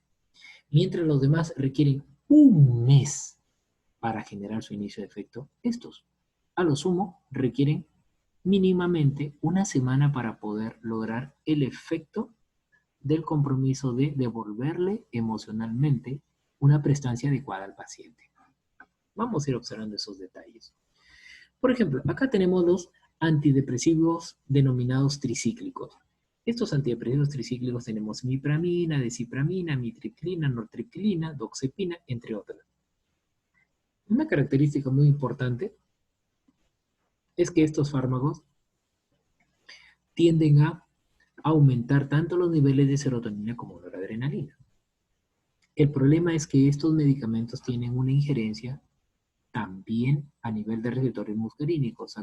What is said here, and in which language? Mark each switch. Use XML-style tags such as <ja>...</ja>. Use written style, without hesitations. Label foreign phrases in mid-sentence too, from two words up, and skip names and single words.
<es>Mientras los demás requieren un mes para generar su inicio de efecto, estos, a lo sumo, requieren mínimamente una semana para poder lograr el efecto del compromiso de devolverle emocionalmente una prestancia adecuada al paciente. Vamos a ir observando esos detalles. Por ejemplo, acá tenemos los antidepresivos denominados tricíclicos. Estos antidepresivos tricíclicos tenemos mipramina, desipramina, mitriptilina, nortriptilina, doxepina, entre otras. Una característica muy importante es que estos fármacos tienden a aumentar tanto los niveles de serotonina como de adrenalina. El problema es que estos medicamentos tienen una injerencia también a nivel de receptores muscarínicos.</es>